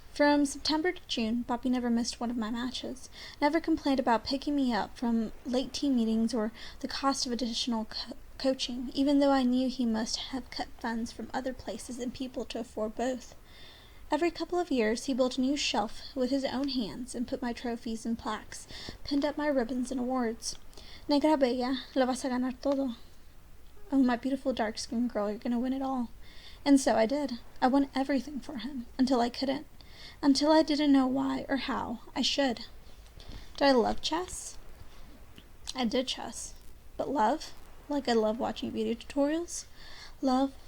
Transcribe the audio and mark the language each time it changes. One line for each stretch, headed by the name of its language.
English: From September to June, Papi never missed one of my matches, never complained about picking me up from late team meetings or the cost of additional coaching, even though I knew he must have cut funds from other places and people to afford both. Every couple of years, he built a new shelf with his own hands and put my trophies and plaques, pinned up my ribbons and awards.
Spanish: Negra bella, lo vas a ganar todo.
English: Oh, my beautiful dark-skinned girl, you're going to win it all. And so I did. I won everything for him, until I couldn't. Until I didn't know why or how I should. Did I love chess? I did chess. But love? Like I love watching video tutorials? Love?